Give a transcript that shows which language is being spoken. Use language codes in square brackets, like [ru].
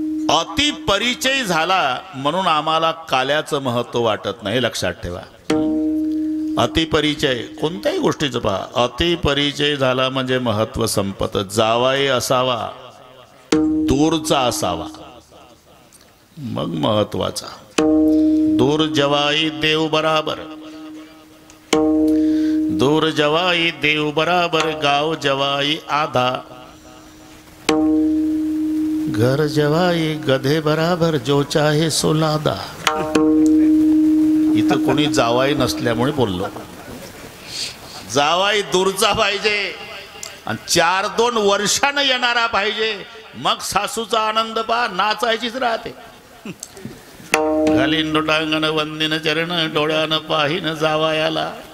[mr] अति परिचय झाला म्हणून आम्हाला काल्याचं महत्व वाटत नाही, लक्षात ठेवा. अतिपरिचय कोणत्याही गोष्टीचं पहा, अतिपरिचय झाला म्हणजे महत्व संपत. जावाई असावा, दूरचा असावा, मग महत्वाचा. [hi] दूर जवाई देव बराबर, दूर जवाई देव बराबर, गाव जवाई आधा, घर जवाई गधे बराबर, जो चाहे सो लादा. [mr] इथं कोणी जावाई नसल्यामुळे बोललो. जावाई दूरचा पाहिजे आणि 4-2 वर्षानं येणारा पाहिजे, मग सासूचा आनंद पहा, नाचायचीच राहते. घालीन लोटांगण वंदिन चरण, डोळ्यानं पाहिन जावायाला.